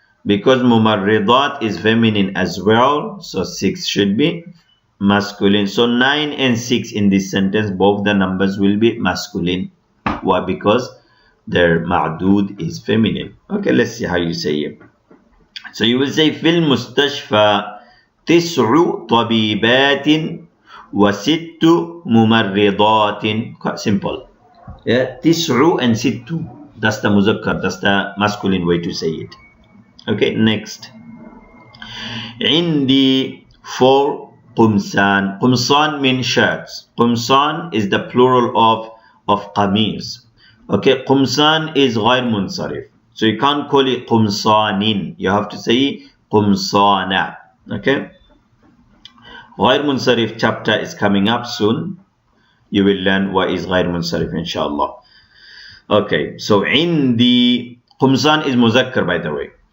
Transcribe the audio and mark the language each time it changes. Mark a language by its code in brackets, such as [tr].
[en] Because mumarridat is feminine as well, so 6 should be masculine. So 9 and 6 in this sentence, both the numbers will be masculine. Why? Because their ma'dud is feminine. Okay, let's see how you say it. So you will say [ar] في المستشفى 9 طبيبات و6 ممرضات. [en] Quite simple. Yeah, 9 and 6. That's the muzakkar. That's the masculine way to say it. Okay, next. [ar] عندي 4 قمصان. [en] قمصان means shirts. قمصان is the plural of qamis. Okay, قمصان is غير منصرف. So you can't call it قمصان. You have to say قمصان. Okay. غير منصرف chapter is coming up soon. You will learn what is غير منصرف inshallah. Okay, so عندي قمصان is muzakkar, by the way.